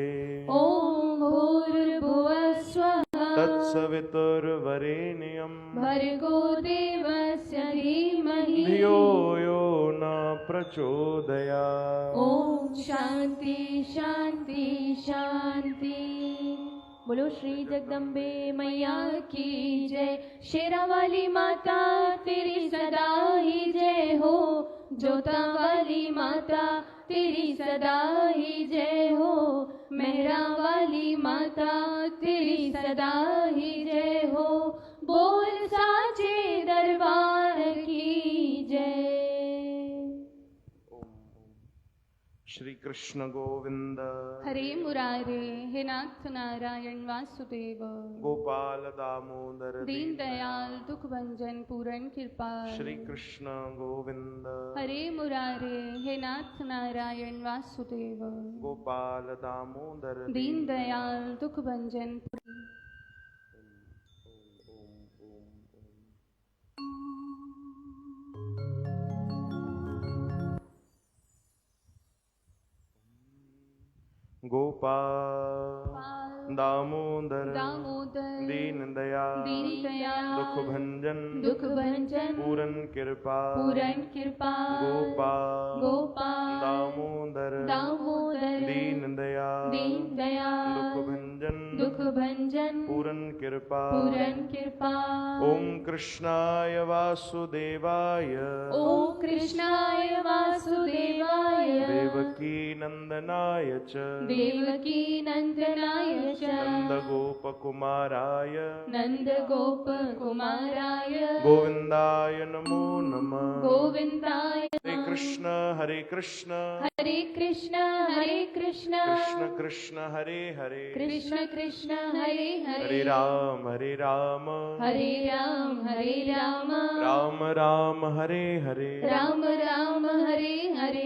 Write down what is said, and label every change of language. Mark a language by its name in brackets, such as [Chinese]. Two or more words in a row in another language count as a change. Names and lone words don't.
[Sanskrit] ओम भूर्भुवः स्वः तत्सवितुर्वरेण्यं भर्गो देवस्य धीमहि धियो यो न प्रचोदयात्। ओम शांति शांति शांति। [Hindi] बोलो श्री जगदम्बे मैया की जय। शेरा वाली माता तेरी सदा ही जय हो। जोता वाली माता तेरी सदा ही जय हो, मेहरा वाली माता तेरी सदा ही जय हो, बोल साचे दरबार की जय। [Sanskrit] श्री कृष्ण गोविंद हरे मुरारे, हे नाथ नारायण वासुदेव, गोपाल दामोदर दीन दयाल दुख भंजन पूर्ण कृपाल। श्री कृष्ण गोविंद हरे मुरारे, हे नाथ नारायण वासुदेव, गोपाल दामोदर दीन दयाल दुख भंजन। गोपाल दामोदर दामोदर दीन दयाल दीन दयाल दुख भंजन पूर्ण कृपा गोपाल दामोदर दामोदर दीन दयाल दुख भंजन पूर्ण कृपा। ओम कृष्णाय वासुदेवाय ओम कृष्णाय वासुदेवाय देवकी नंदनाय च देवकी नंदनाय च नंदगोपकुमाराय नंदगोपकुमाराय गोविंदाय नमो नमः। गोविंदाय हरे कृष्ण हरे कृष्ण कृष्ण कृष्ण हरे हरे कृष्ण कृष्ण हरे हरे राम हरे राम राम राम हरे हरे राम राम हरे हरे।